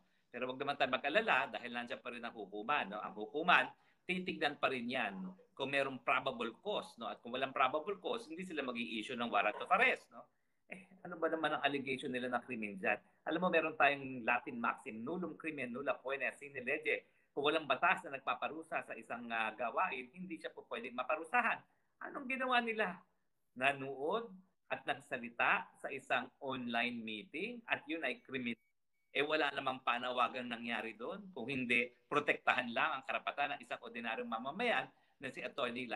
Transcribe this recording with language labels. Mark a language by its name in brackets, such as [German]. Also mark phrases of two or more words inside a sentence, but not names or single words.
[Filipino] Pero wag naman tayo mag-alala dahil nandiyan pa rin ang hukuman, no? Ang hukuman, titignan pa rin yan kung merong [English] probable cause, [Filipino] no? At kung walang [English] probable cause, [Filipino] hindi sila mag-i-issue ng [English] warrant of arrest, [Filipino] no? Ano ba naman ang allegation nila na krimen dyan? Alam mo, meron tayong [English] Latin maxim, [Latin] nullum crimen nulla poena sine lege. [Filipino] Kung walang batas na nagpaparusa sa isang gawain, hindi siya po pwedeng maparusahan. Anong ginawa nila? Nanood at nagsalita sa isang [English] online meeting [Filipino] at yun ay krimen. Wala namang panawagan nangyari doon. Kung hindi, protektahan lang ang karapatan ng isang ordinaryong mamamayan na si Atty.